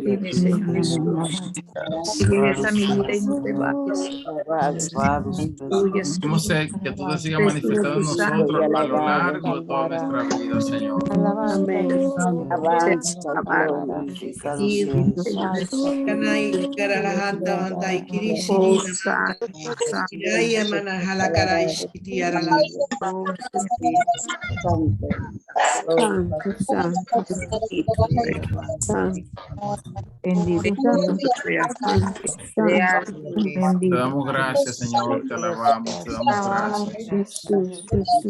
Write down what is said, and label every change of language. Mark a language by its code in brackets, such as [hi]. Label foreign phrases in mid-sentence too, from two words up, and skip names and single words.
[es] Dime, Señor Jesús. Sigue esa mi vida y no te vayas. Tuya, Seguimos Señor. que tú te sigas manifestando Espíritu en Santo. nosotros a lo largo de toda nuestra vida, Señor. Amén. Sea alabado. Y Señor Jesús. Kanai karalahanta mantai kirishiri namanta. Iraya manahala karaishiti arala. Santo, santo, santo. Bendito sea, santo, santo, Te bendito. damos gracias, Señor. Te alabamos, te damos gracias. Jesús, Jesús.